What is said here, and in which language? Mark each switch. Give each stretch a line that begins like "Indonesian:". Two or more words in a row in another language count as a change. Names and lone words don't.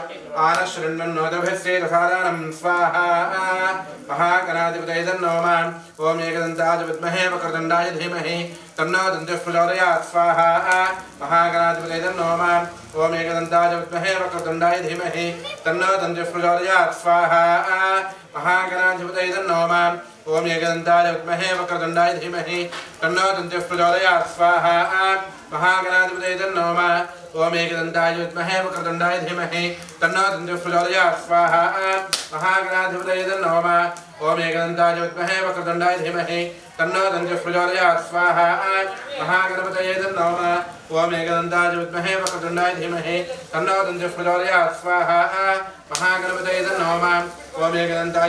Sanskrit: ఆనశృణ్వన్నోదభిశ్రేతసాదానం స్వాహా మహాగణాధిపతయే నమః ఓం ఏకదంతాయ విద్మహే వక్రతుండాయ ధీమహి తన్నో దంతిః ప్రచోదయాత్ స్వాహా మహాగణాధిపతయే నమః ఓం ఏకదంతాయ విద్మహే వక్రతుండాయ ధీమహి తన్నో దంతిః ప్రచోదయాత్ స్వాహా మహాగణాధిపతయే నమః ఓం ఏకదంతాయ విద్మహే వక్రతుండాయ ధీమహి తన్నో దంతిః ప్రచోదయాత్ స్వాహా మహాగణాధిపతయే నమః ओम एकदन्ताय विद्महे वक्रतुण्डाय धीमहि तन्नो दन्तिः प्रचोदयात् स्वाहा महागणाधिपतये नमः ओम एकदन्ताय विद्महे वक्रतुण्डाय धीमहि तन्नो दन्तिः प्रचोदयात् स्वाहा महागणपतये नमः ओम एकदन्ताय विद्महे वक्रतुण्डाय धीमहि तन्नो दन्तिः प्रचोदयात् स्वाहा महागणपतये नमः ओम एकदन्ताय